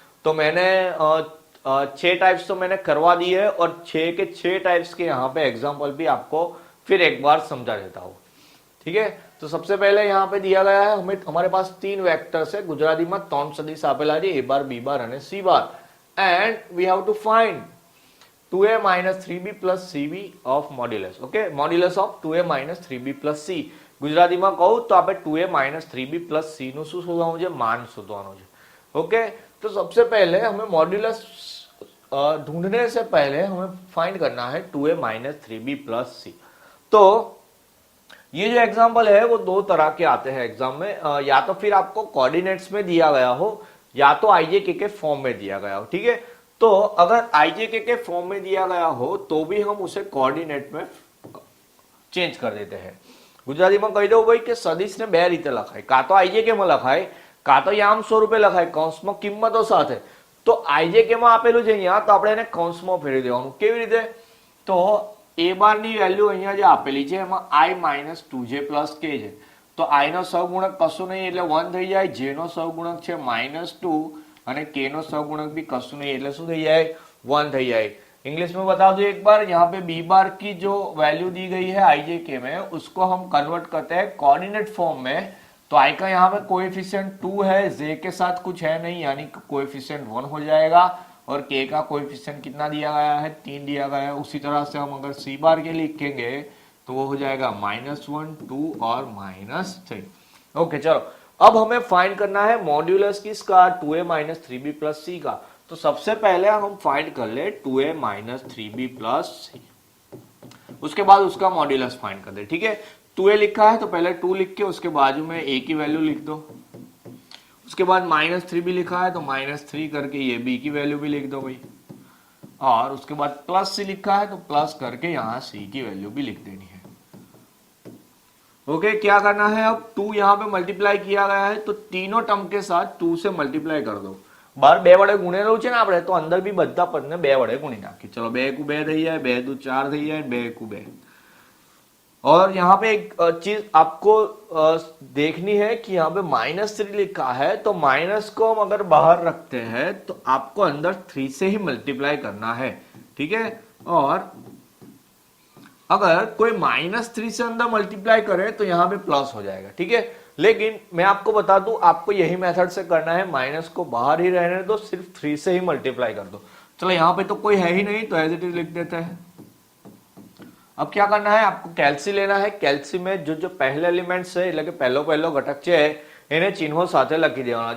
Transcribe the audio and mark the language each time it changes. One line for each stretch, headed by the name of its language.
Hindi: तो मैंने 6 टाइप्स तो मैंने करवा दी है और 6 के 6 टाइप्स के यहाँ पे एग्जाम्पल भी आपको फिर एक बार समझा देता हूँ. ठीक है, तो सबसे पहले यहाँ पे दिया गया है हमें, हमारे पास 3 वेक्टर्स है,
Gujarati: ગુજરાતીમાં 3 સદિશ આપેલા છે,
Hindi: a બાર b બાર અને c bar,
English: and we have to find 2a minus 3b plus cb of modulus. Okay, modulus of 2a minus 3b plus c.
Gujarati: ગુજરાતીમાં કહું તો આપણે 2a minus 3b plus c નું શું શોધવાનું છે? માન શોધવાનું છે.
Hindi: ओके, तो सबसे पहले हमें मॉड्यूलस ढूंढने से पहले हमें फाइंड करना है 2a माइनस 3b प्लस सी. तो ये जो एग्जाम्पल है वो 2 तरह के आते हैं एग्जाम में, या तो फिर आपको कोऑर्डिनेट्स में दिया गया हो या तो आईजेके के फॉर्म में दिया गया हो. ठीक है, तो अगर आईजेके के फॉर्म में दिया गया हो तो भी हम उसे कोऑर्डिनेट में चेंज कर देते हैं.
Gujarati: ગુજરાતીમાં કહી દઉં ભાઈ કે સદિશને 2 રીતે લખાય, કાં તો આઈજેકે માં લખાય, કાં તો યામ સ્વરૂપે લખાય કૌંસમાં કિંમતો સાથે. તો આઈજેકે માં આપેલું છે અહીંયા, તો આપણે એને કૌંસમાં ફેરવી દેવાનું. કેવી રીતે? તો a બાર ની વેલ્યુ અહીંયા જે આપેલી છે એમાં i minus 2j plus k છે, તો i નો સહગુણક કશું નહીં એટલે 1 થઈ જાય, j નો સહગુણક છે -2 અને k નો સહगुणक भी कશું नहीं એટલે શું થઈ જાય? 1 થઈ જાય.
Hindi: इंग्लिश में बता दो एक बार, यहाँ पे बी बार की जो वैल्यू दी गई है आई जे के में, उसको हम कन्वर्ट करते हैं कोऑर्डिनेट फॉर्म में. तो आई का यहाँ पे कोएफिशिएंट 2 है, जे के साथ कुछ है नहीं यानी कोएफिशिएंट 1 हो जाएगा, और के का कोएफिशिएंट कितना दिया गया है? 3 दिया गया है. उसी तरह से हम अगर सी बार के लिखेंगे तो वो हो जाएगा -1, 2 और -3. ओके, चलो अब हमें फाइंड करना है मॉड्यूलस किसका? 2a माइनस 3b प्लस सी का. तो सबसे पहले हम फाइंड कर ले 2a माइनस 3b प्लस सी, उसके बाद उसका मॉड्यूलस फाइंड कर दे. ठीक है, 2a लिखा है तो पहले 2 लिख के उसके बाजू में a की वैल्यू लिख दो. उसके बाद -3b लिखा है तो -3 करके ये b की वैल्यू भी लिख दो भाई, और उसके बाद प्लस c लिखा है तो प्लस करके यहाँ c की वैल्यू भी लिख देनी है. ओके, क्या करना है अब? 2 यहाँ पे मल्टीप्लाई किया गया है तो तीनों टर्म के साथ 2 से मल्टीप्लाई कर दो.
Gujarati: बार 2 વડે ગુણેલું છે ને આપણે, તો અંદર भी બધા પદને 2 વડે ગુણી નાખી. चलो 2 × 2 થઈ જાય, 2 × 2 4 થઈ જાય, 2 × 2.
Hindi: और यहाँ पे एक चीज आपको देखनी है कि यहाँ पे -3 लिखा है, तो माइनस को हम अगर बाहर रखते हैं तो आपको अंदर 3 से ही मल्टीप्लाई करना है. ठीक है, और अगर कोई -3 से अंदर मल्टीप्लाई करे तो यहाँ पे प्लस हो जाएगा. ठीक है, लेकिन मैं आपको बता दूं, आपको यही मेथड से करना है, माइनस को बाहर ही रहने दो, सिर्फ 3 से ही मल्टीप्लाई कर दो. चलो यहाँ पे तो कोई है ही नहीं तो एज इट इज लिख देते हैं. अब क्या करना है? आपको कैल्सी लेना है. कैल्सी में जो जो पहले एलिमेंट्स है
Gujarati: એટલે કે પહેલો પહેલો ઘટક છે એને ચિહ્નો સાથે લખી देवाना.